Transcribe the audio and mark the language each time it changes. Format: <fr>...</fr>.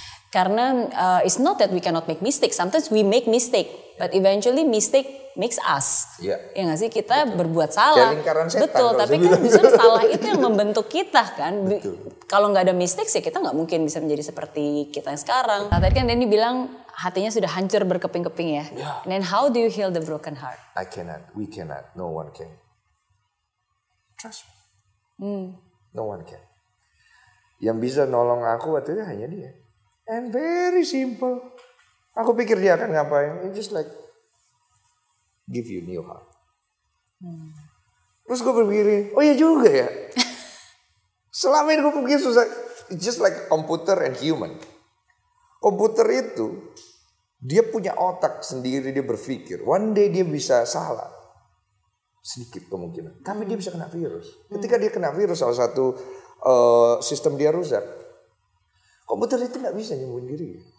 <id>Karena</id> <en>it's not that we cannot make mistakes. Sometimes we make mistake, but eventually mistake makes us.</en> <id>Ya nggak sih, kita berbuat salah. Betul, tapi kan justru salah itu yang membentuk kita kan. Kalau nggak ada mistakes ya kita nggak mungkin bisa menjadi seperti kita yang sekarang. Nah, tadi kan Denny bilang hatinya sudah hancur berkeping-keping ya.</id> <en>And then how do you heal the broken heart? I cannot, we cannot, no one can. Trust me. No one can.</en> <id>Yang bisa nolong aku waktu itu hanya dia.</id> <en>And very simple.</en> <id>Aku pikir dia akan ngapain?</id> <en>It's just like give you new heart.</en> <id>Terus gue berpikir, oh iya juga ya. Selama ini gue pikir susah.</id> <en>It's just like computer and human.</en> <id>Komputer itu dia punya otak sendiri, dia berpikir.</id> <en>One day</en> <id>dia bisa salah. Sedikit kemungkinan. Tapi dia bisa kena virus. Ketika dia kena virus, salah satu sistem dia rusak. Komputer itu nggak bisa nyembuhin diri.</id>